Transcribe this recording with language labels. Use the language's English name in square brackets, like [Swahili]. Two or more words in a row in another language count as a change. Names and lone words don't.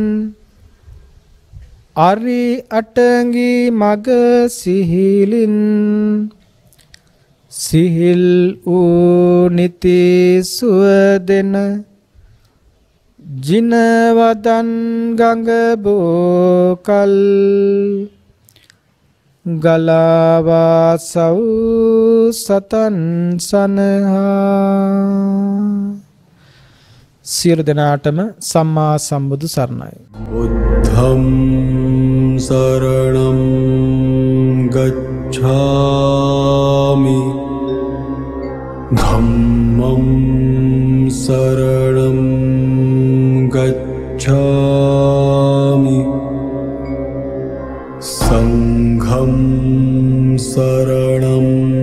[Sinhala] අරි අටඟි මග සිහිලින් සිහිල් වූ නිති සුවදෙන ජිනවදන් ගඟ බෝකල් ගලාවා සව් සතන් සනහා. සියලු දෙනාටම සම්මා සම්බුදු සරණයි. [Pali] බුද්ධං සරණං ගච්ඡාමි ධම්මං සරණං ගච්ඡාමි සංඝං සරණං